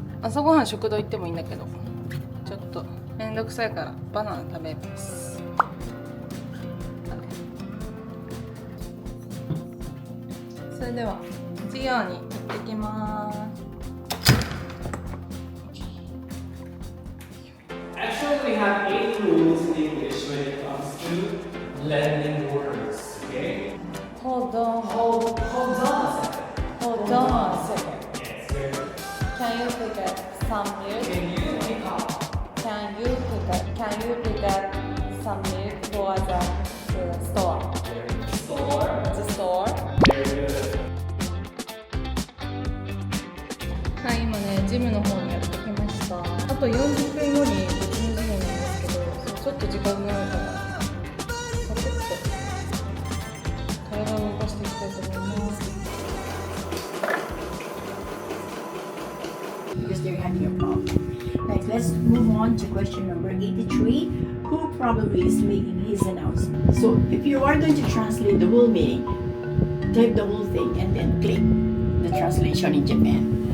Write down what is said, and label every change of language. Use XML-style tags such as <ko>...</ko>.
<ja>朝ごはん食堂行ってもいいんだけど、ちょっとめんどくさいからバナナ食べます。それでは授業に行ってきます。</ja> <en>Actually, we have 8 rules in English when it comes to blending words. Okay? Hold on. Hold on a second. Hold on a second. Yes, very good. Can you pick up some milk? Can you pick up? Can you pick up some milk for the store? Store. The store? Very good.</en> <ja>はい、今ねジムの方にやってきました。あと40分後に別の授業なんですけど、ちょっと時間がないからサクッと体を動かしていきたいと思います。</ja> <en>Because they're having a problem. Like, let's move on to question number 83. Who probably is making his announcement? So, if you are going to translate the whole meaning, type the whole thing and then click the translation in Japan.</en>